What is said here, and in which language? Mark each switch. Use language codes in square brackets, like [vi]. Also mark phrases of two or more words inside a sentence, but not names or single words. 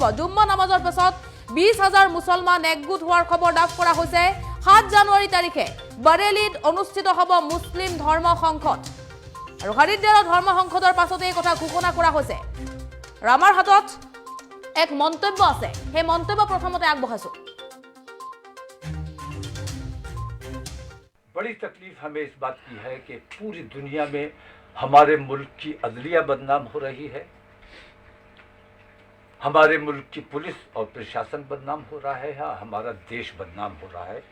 [as] জুম্মা নামাজৰ পাছত 20,000 মুছলমান একগোট হোৱাৰ খবৰ লাভ কৰা হৈছে। 7 জানুৱাৰী তাৰিখে বৰেলীত অনুষ্ঠিত হ'ব মুছলিম ধৰ্ম সংসদ। আৰু হৰিদ্বাৰৰ ধৰ্ম সংসদৰ পাছতে এই কথা ঘোষণা কৰা হৈছে। আৰু আমাৰ হাতত এক মন্তব্য আছে, সেই মন্তব্য প্ৰথমতে আগবঢ়াইছো। [hi] बड़ी तकलीफ हमें इस बात की है कि पूरी दुनिया में हमारे मुल्क की अदलिया बदनाम हो रही है, हमारे मुल्क की पुलिस और प्रशासन बदनाम हो रहा है, हमारा देश बदनाम हो रहा है।